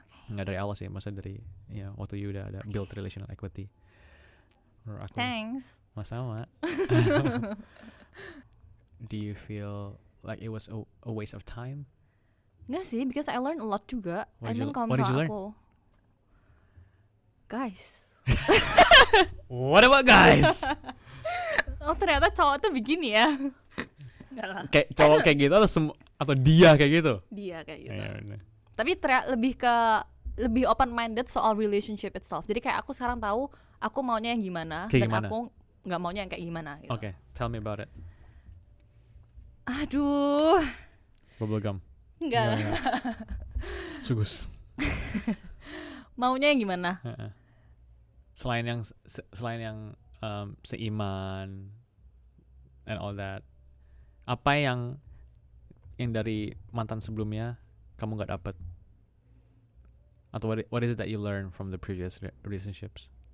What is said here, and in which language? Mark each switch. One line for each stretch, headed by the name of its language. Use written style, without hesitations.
Indonesian: Nggak dari awal sih, maksudnya dari waktu you udah ada
English: build relational equity.
Indonesian: Menurut aku.
English: Thanks.
Indonesian: Sama.
English: Do you feel like it was a waste of time?
Indonesian: Nggak sih,
English: because I learned a lot juga. What did you
Indonesian: Kalau
English: learn?
Indonesian: misalnya aku, guys.
English: What about guys?
Indonesian: Oh ternyata cowok tuh begini ya. Nggak lah. Kayak cowok kayak gitu atau dia kayak gitu? Dia kayak gitu. Iya, bener. Tapi lebih open minded soal relationship itself. Jadi kayak aku sekarang tahu aku maunya yang gimana Kayak dan gimana? aku nggak maunya yang kayak gimana gitu.
English: Okay, tell me about it.
Indonesian: Aduh,
English: Bubblegum.
Indonesian: enggak. Sugus. Maunya yang gimana? Selain yang seiman
English: and all that,
Indonesian: apa yang dari mantan sebelumnya kamu nggak dapet? Atau
English: what is it that you learn from the previous relationships?